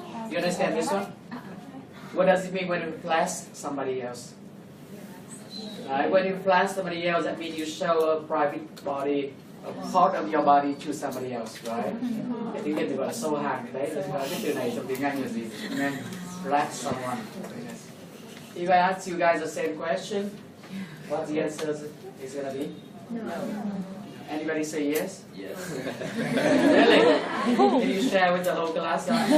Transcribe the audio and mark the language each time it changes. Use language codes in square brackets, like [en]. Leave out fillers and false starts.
[en] You understand this one? What does it mean when you flash somebody else? Right? When you flash somebody else, that means you show a private body, a part of your body to somebody else, right? [vi] Cái tiếng Việt thì gọi là show hàng, đấy là cái từ này trong tiếng Anh là gì? Nên [en] flash someone. If I ask you guys the same question, what the answer is gonna be? No. Anybody say yes? Yes. Really? Can you share with the whole class?